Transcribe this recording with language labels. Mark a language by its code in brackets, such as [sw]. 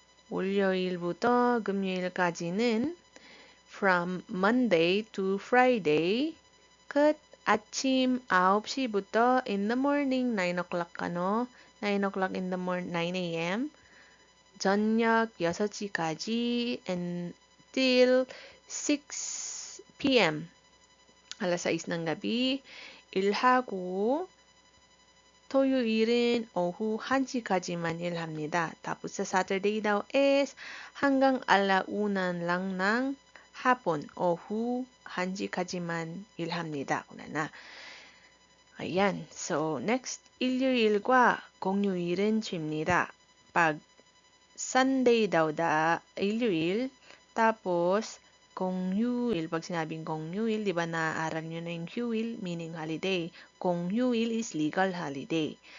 [ko] 월요일부터 금요일까지는 [en] from Monday to Friday kat [ko] 아침 9시부터 [en] in the morning 9 o'clock 9 o'clock in the morning 9 a.m. [ko] 저녁 6시까지 [en] until 6 p.m. [tl] alas 6 ng gabi [ko] 일하고 토요일은 오후 1시까지만 일합니다. [tl] tapos sa Saturday daw is hanggang alauna lang ng hapon, [ko] 오후 1시까지만 일합니다. [tl] kunana. Ayan. [en] So, next, [ko] 일요일과 공휴일은 쉽니다. [tl] pag Sunday daw 일요일, tapos 공휴일, pag sinabing 공휴일, di ba naaaral nyo na yung 휴일, meaning holiday. [en] 공휴일 is legal holiday.